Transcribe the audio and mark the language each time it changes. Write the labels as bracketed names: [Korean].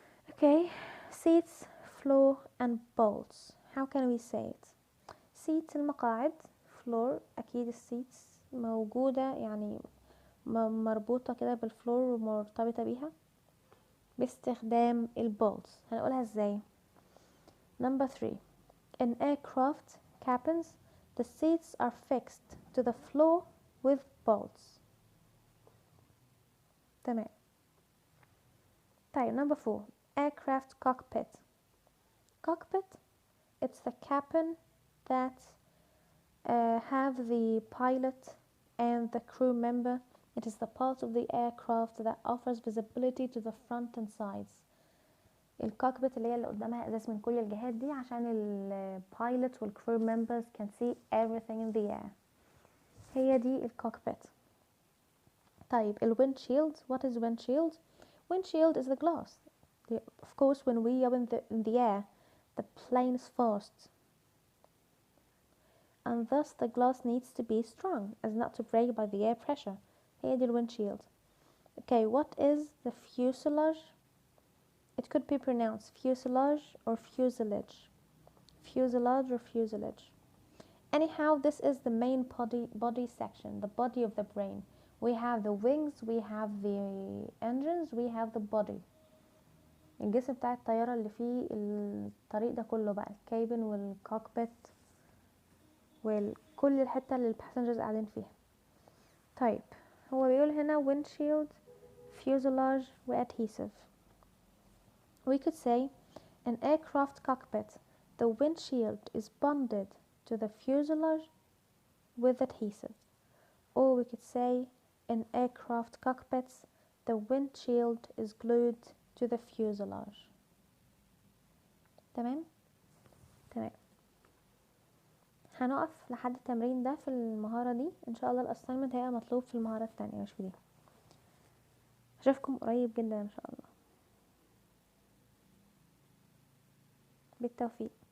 [English] Okay, seats, floor and bolts. How can we say it? [Arabic] seats المقاعد، floor أكيد السيتس موجودة يعني مربوطة كده بالفلور ومرتبطة بيها باستخدام البولتس. هنقولها ازاي؟ Number 3. [English] In aircraft cabins, the seats are fixed to the floor with bolts. [Arabic] تمام. طيب [English] Number 4. Aircraft cockpit. Cockpit, it's the cabin that have the pilot and the crew member. It is the part of the aircraft that offers visibility to the front and sides. [Arabic] الكوكبيت اللي هي اللي قدامها ازاز من كل الجهات دي عشان البايلوت والكرو [English] members can see everything in the air. [Arabic] هي دي الكوكبيت. طيب الويندشيلد. [English] What is windshield? Windshield is the glass. Of course when we are in the air, the plane is fast, and thus the glass needs to be strong as not to break by the air pressure. [Arabic] هي دي الويندشيلد. [English] Okay, what is the fuselage? It could be pronounced fuselage or fuselage. Fuselage or fuselage. Anyhow, this is the main body section, the body of the brain. We have the wings, we have the engines, we have the body. [Arabic] الجسم بتاع الطيارة اللي فيه الطريق ده كله بقى، الكابن والكوكبيت وكل الحتة اللي الباسنجرز قاعدين فيها. طيب هو بيقول هنا windshield, fuselage و adhesive. [English] We could say an aircraft cockpit, the windshield is bonded to the fuselage with adhesive. Or we could say in aircraft cockpits, the windshield is glued to the fuselage. [Arabic] تمام؟ تمام. هنقف لحد التمرين ده في المهارة دي. ان شاء الله الاساينمنت هيبقى مطلوب في المهارة التانية مش في دي. اشوفكم قريب جدا ان شاء الله. بالتوفيق.